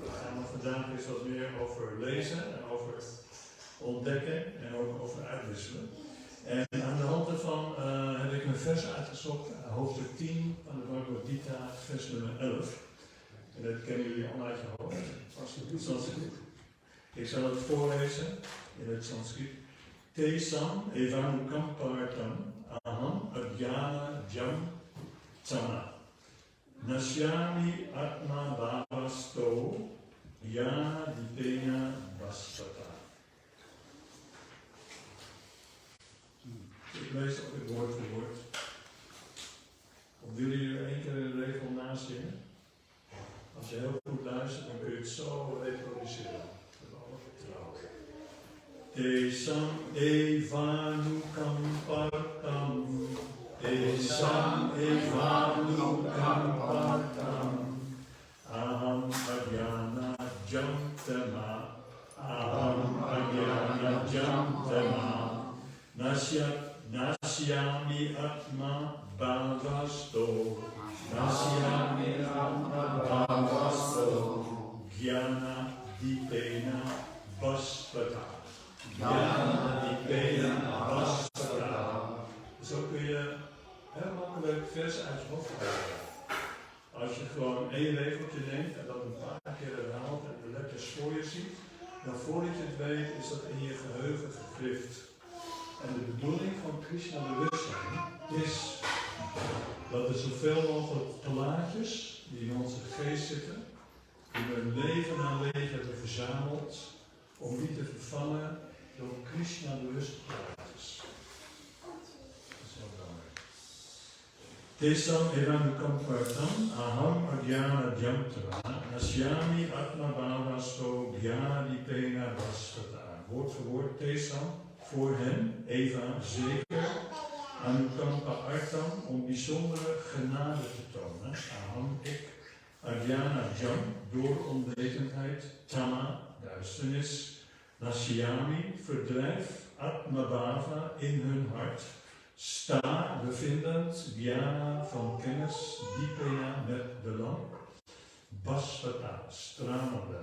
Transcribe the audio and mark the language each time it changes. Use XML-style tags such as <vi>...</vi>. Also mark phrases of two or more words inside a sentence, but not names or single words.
<nl>En vandaag is wat meer over lezen en over ontdekken en ook over uitwisselen. En aan de hand daarvan heb ik een vers uitgezocht, hoofdstuk 10 van de Bhagavad Gita, vers nummer 11. En dat kennen jullie allemaal uit je hoofd. Sanskriet. Ik zal het voorlezen in het Sanskriet.</nl> <sa>Tesam evanukampartam aham adhyana jam tama. Nasyami atma bhavasto yana dipena vasvata.</sa> <nl>Ik lees ook het woord voor woord. Of willen jullie er één keer een regel nazingen? Als je heel goed luistert, dan kun je het zo reproduceren. Met alle vertrouwen.</nl> <sa>Tesam evanukampartam. Tesam evanukampartam. Aham adhyana jamtama. Aham adhyana jamtama. Nasyami atma bhavasto. Nasyami atma bhavasto. Jnana dipena vasvata. Jnana dipena vasvata.</sa> <nl>Zo kun je heel makkelijk vers uit je hoofd krijgen. Als je gewoon één regeltje neemt en dat een paar keer herhaalt en de letters voor je ziet, dan voordat je het weet is dat in je geheugen gegrift. En de bedoeling van Krishna bewustzijn is dat er zoveel mogelijk plaatjes die in onze geest zitten, die we een leven na leven hebben verzameld, om die te vervangen door Krishna bewuste plaatjes. Dat is heel belangrijk.</nl> <sa>Tesam evanukampartam aham adhyana jamtama nasyami atma bhavasto jnanadipena vasvata.</sa> <nl>Woord voor woord, Tesam. Voor hen, Eva, zeker,</nl> <sa>anukampa artam,</sa> <nl>om bijzondere genade te tonen. Aham, ik,</nl> <sa>adhyana jam,</sa> <nl>door onwetendheid, tama, duisternis, nasyami, verdrijf, atmabhava, in hun hart, sta, bevindend, jnana, van kennis, dipena, met de lamp, basvata, stralende.</nl>